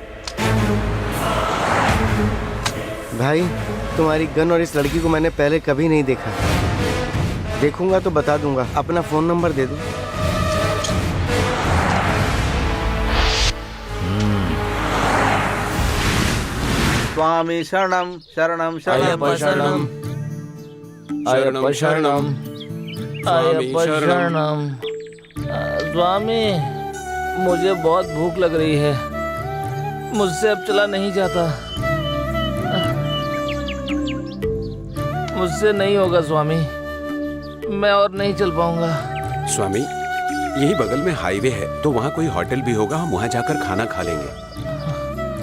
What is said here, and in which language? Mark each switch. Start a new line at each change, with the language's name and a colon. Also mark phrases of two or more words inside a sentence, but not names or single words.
Hindi: भाई, तुम्हारी गन और इस लड़की को मैंने पहले कभी नहीं देखा। देखूंगा तो बता दूंगा। अपना फोन नंबर दे दो।
Sanskrit: स्वामी शरणम शरणम अय्यप्पा शरणम, शरणम शरणम, अय्यप्पा शरणम।
Hindi: स्वामी, मुझे बहुत भूख लग रही है, मुझसे अब चला नहीं जाता। मुझसे नहीं होगा स्वामी, मैं और नहीं चल पाऊंगा। स्वामी, यही बगल में हाईवे है, तो वहाँ कोई होटल भी होगा, हम वहाँ जाकर खाना खा लेंगे।